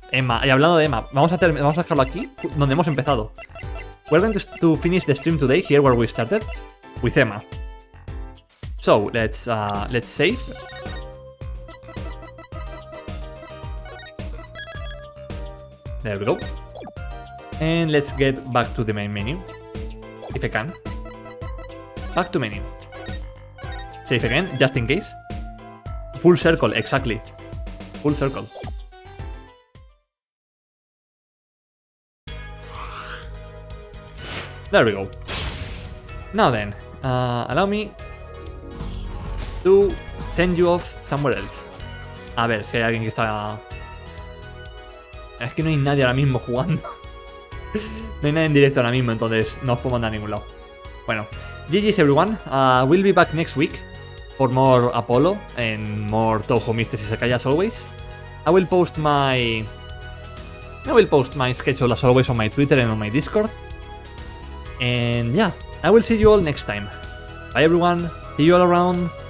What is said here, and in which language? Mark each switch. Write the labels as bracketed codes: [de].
[es] Y hablando de Emma, vamos a dejarlo aquí, donde hemos empezado. [en] We're going to finish the stream today here where we started, with Emma. So, let's save. There we go. And let's get back to the main menu. If I can. Back to menu. Save again, just in case. Full circle, exactly. Full circle. There we go. Now then, allow me to send you off somewhere else. [es] A ver si hay alguien que está... Es que no hay nadie ahora mismo jugando. No hay nadie en directo ahora mismo, entonces no os puedo mandar a ningún lado. [en] Bueno, GG's everyone. We'll be back next week for more Apollo and more Touhou Mysteries Isekai as always. I will post my schedule as always on my Twitter and on my Discord. And yeah, I will see you all next time. Bye everyone, see you all around.